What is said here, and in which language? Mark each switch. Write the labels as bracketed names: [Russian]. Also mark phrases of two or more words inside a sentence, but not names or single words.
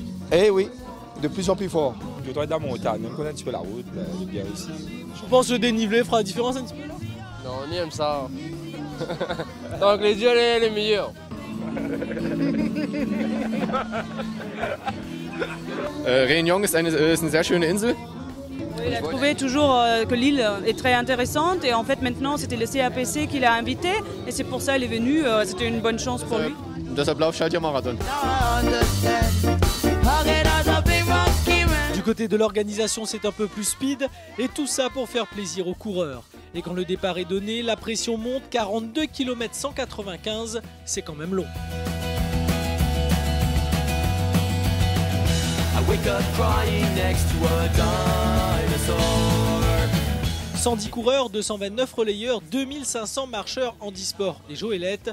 [French] Eh oui, de plus en plus fort. Je dois être dans mon montagne, même connaître un petit peu la route, il est bien ici. Je pense que le dénivelé fera la différence un petit peu là. Non, on aime ça. Donc les dieux, les meilleurs. [German] Réunion ist eine sehr schöne Insel. [French] Il a trouvé toujours que l'île est très intéressante et en fait maintenant c'était le CAPC qui l'a invité et c'est pour ça qu'il est venu, c'était une bonne chance pour lui. [German] Deshalb laufe ich halt hier Marathon. [French] Du côté de l'organisation, c'est un peu plus speed et tout ça pour faire plaisir aux coureurs. Et quand le départ est donné, la pression monte, 42 km 195, c'est quand même long. 110 coureurs, 229 relayeurs, 2500 marcheurs handisport et Joëlette.